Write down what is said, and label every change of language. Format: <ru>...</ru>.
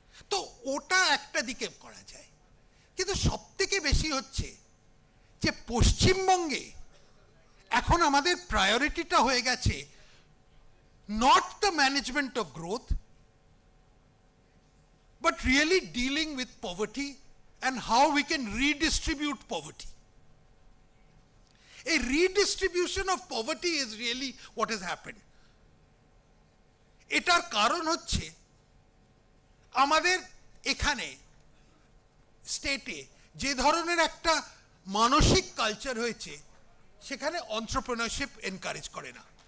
<bn>তো ওটা একটা দিকে করা যায়, কিন্তু সব থেকে বেশি হচ্ছে যে পশ্চিমবঙ্গে এখন আমাদের প্রায়োরিটিটা হয়ে গেছে</bn> <en>Not the management of growth, but really dealing with poverty and how we can redistribute poverty. A redistribution of poverty is really what has happened.</en> <bn>এটার কারণ হচ্ছে আমাদের এখানে স্টেটে যে ধরনের একটা মানসিক কালচার হয়েছে, সেখানে এন্টারপ্রেনারশিপ এনকারেজ করে না।</bn>